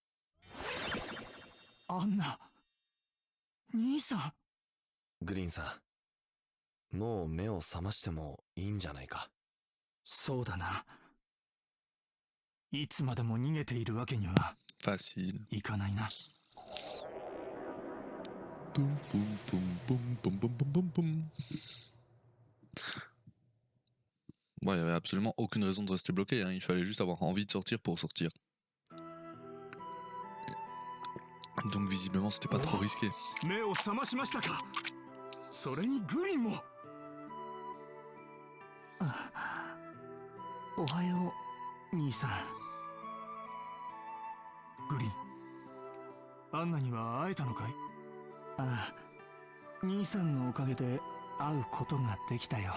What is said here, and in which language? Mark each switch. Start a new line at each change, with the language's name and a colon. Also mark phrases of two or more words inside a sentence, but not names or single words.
Japanese: アンナ、兄さん。グリーンさん、もう目を覚ましてもいいんじゃないか。そうだな。いつまでも逃げているわけには
French: Facile.
Japanese: いかないな。
French: Boum, boum, boum, boum, boum, boum, boum, boum, boum. Bon, il n'y avait absolument aucune raison de rester bloqué, hein. Il fallait juste avoir envie de sortir pour sortir. Donc visiblement c'était pas trop risqué.
Japanese: 目を覚ましましたか。それにグリンも。おはよう兄さん。グリン、アンナには会えたのかい？ああ、兄さんのおかげで会うことができたよ。